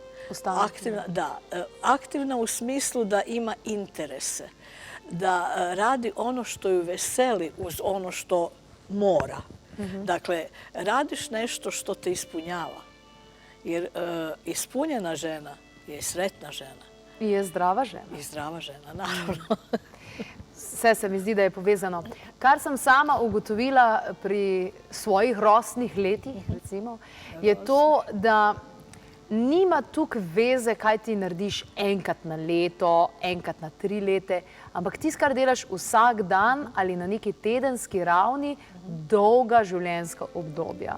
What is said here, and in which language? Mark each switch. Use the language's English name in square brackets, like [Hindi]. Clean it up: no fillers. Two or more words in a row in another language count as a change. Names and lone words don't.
[Croatian] Aktivna u smislu da ima interese, da radi ono što ju veseli uz ono što mora. Dakle, radiš nešto što te ispunjava. Jer ispunjena žena je i sretna žena. Je zdrava žena. I zdrava žena, naravno. [Slovenian] Vse se mi zdi, da je povezano. Kar sem sama ugotovila pri svojih rosnih letih, recimo, je to, da nima tukaj veze, kaj ti narediš enkrat na leto, enkrat na 3 leta, ampak tisto, kar delaš vsak dan ali na neki tedenski ravni, dolga življenjska obdobja.